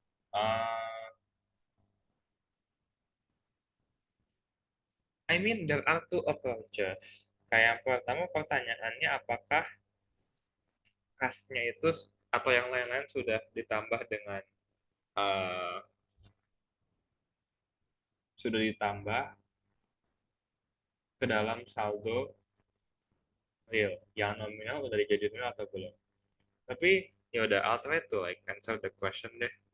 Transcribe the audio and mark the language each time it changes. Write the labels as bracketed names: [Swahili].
[English] Uh, I mean, there are two approaches. [Indonesian] Kayak pertama pertanyaannya apakah kasnya itu atau yang lain-lain sudah ditambah dengan uh, sudah ditambah ke dalam saldo real. Yang nominal udah dijadiin real atau belum? Tapi ya udah, [English] I'll try to like answer the question deh.